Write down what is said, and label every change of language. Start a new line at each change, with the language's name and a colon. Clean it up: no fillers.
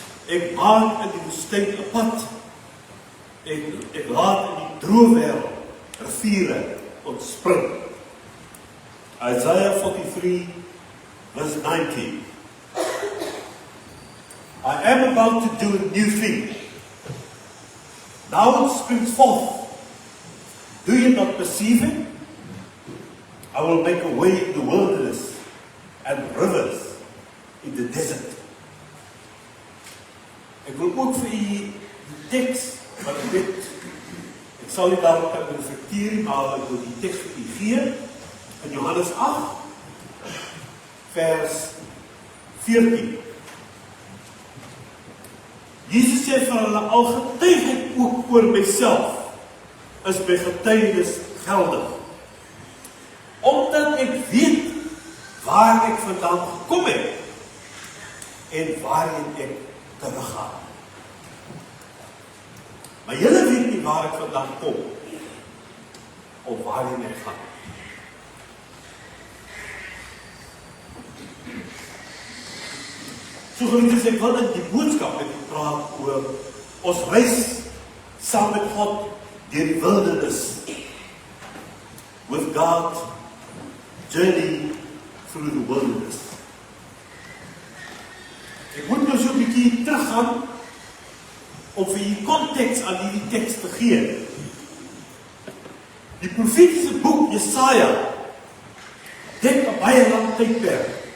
Afrikaans: Ek maak in die woestyn 'n pad. Ek laat in die droë wêreld riviere ontspring.
English: Isaiah 43 verse 19. I am about to do a new thing. Now it springs forth. Do you not perceive it? I will make a way in the wilderness and rivers in the desert.
Afrikaans: Ek wil ook vir u die teks, wat ek weet, ek sal nie daarop kan reflecteer, maar ek wil die teks vir u gee, in Johannes 8, vers 14. Jesus sê vir hulle, al getuig ek ook oor myself, is my getuienis geldig. Omdat ek weet waar ek vandaan gekom het en waarheen ek teruggaan. Maar julle weet nie waar ek vandaan kom of waarheen ek gaan. So geliefdes, ek wil in die boodskap met u praat oor ons reis saam met God deur die wildernis.
English: With God, journey through the wilderness.
Afrikaans: Ek moet nou so 'n bietjie teruggaan om vir die konteks aan hierdie teks te gee. Die profetiese boek Jesaja dek 'n baie lang tydperk.